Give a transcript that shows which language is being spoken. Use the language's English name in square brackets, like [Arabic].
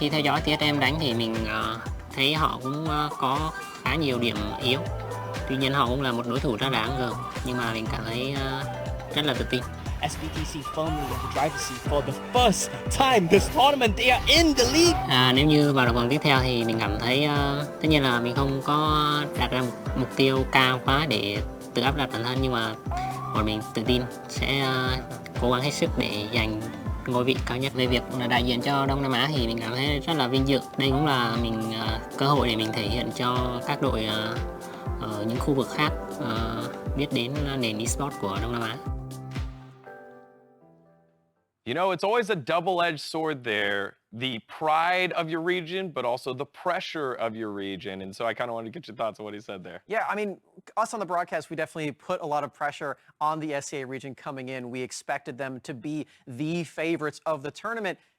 [Vietnamese] Khi theo dõi TSM đánh thì mình thấy họ cũng có khá nhiều điểm yếu. Tuy nhiên họ cũng là một đối thủ rất đáng gờm, nhưng mà mình cảm thấy rất là tự tin. [English] SBTC firmly in the driver's seat for the first time this tournament. They are in the league. [Vietnamese] Nếu như vào được vòng tiếp theo thì mình cảm thấy tất nhiên là mình không có đặt ra một mục tiêu cao quá để tự áp đặt bản thân, nhưng mà bọn mình tự tin sẽ cố gắng hết sức để giành ngôi vị cao nhất. Về việc đại diện cho Đông Nam Á thì mình cảm thấy rất là vinh dự. Đây cũng là cơ hội để mình thể hiện cho các đội ở những khu vực khác biết đến nền esports của Đông Nam Á. [English] You know, it's always a double-edged sword there, the pride of your region, but also the pressure of your region. And so I kind of wanted to get your thoughts on what he said there. Yeah, I mean, us on the broadcast, we definitely put a lot of pressure on the SEA region coming in. We expected them to be the favorites of the tournament.